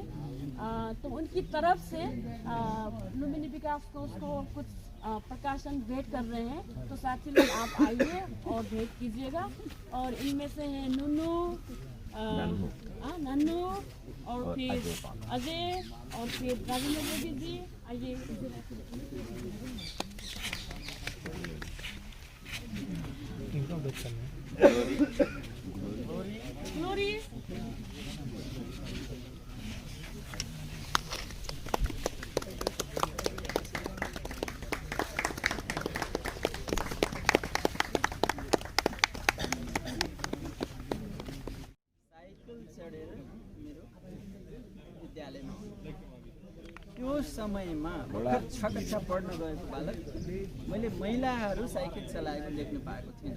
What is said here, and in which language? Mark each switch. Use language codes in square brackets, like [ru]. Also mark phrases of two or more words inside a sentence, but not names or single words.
[hi] तो उनकी तरफ से लुम्बिनी विकास कोष को कुछ प्रकाशन भेंट कर रहे हैं। तो साथी लोग आप आइए और भेंट कीजिएगा। और इनमें से हैं नन्नू और फिर अजय और फिर राजेंद्र रेड्डी जी। आइए ग्लोरी [ne] साइकल चढेर मेरो विद्यालयमा त्यो समयमा भर्खर 6 कक्षा पढ्न गएको बालक मैले महिलाहरू साइकल चलाएको देख्न पाएको थिइनँ।